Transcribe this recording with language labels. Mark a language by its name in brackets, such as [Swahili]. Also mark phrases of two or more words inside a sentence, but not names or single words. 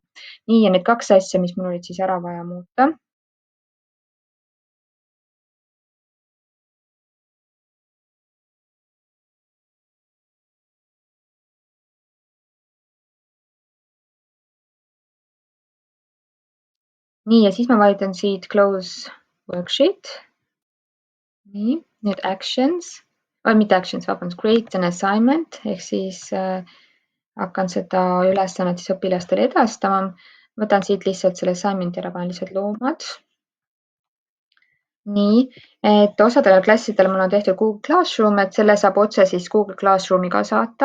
[Estonian] Nii, ja need 2 asja, mis mul olid siis ära vaja muuta. Nii, ja siis ma vajutan siit [English] close worksheet. [Estonian] Nii, nüüd actions, mitte actions, vabandust, [English] create an assignment [Estonian] ehk siis hakkan seda ülesannet siis õpilastele edastama. Võtan siit lihtsalt selle assignment'i ära, panen lihtsalt loomad. Nii, et osadele klassidele mul on tehtud Google Classroom, et selle saab otse siis Google Classroomi ka saata.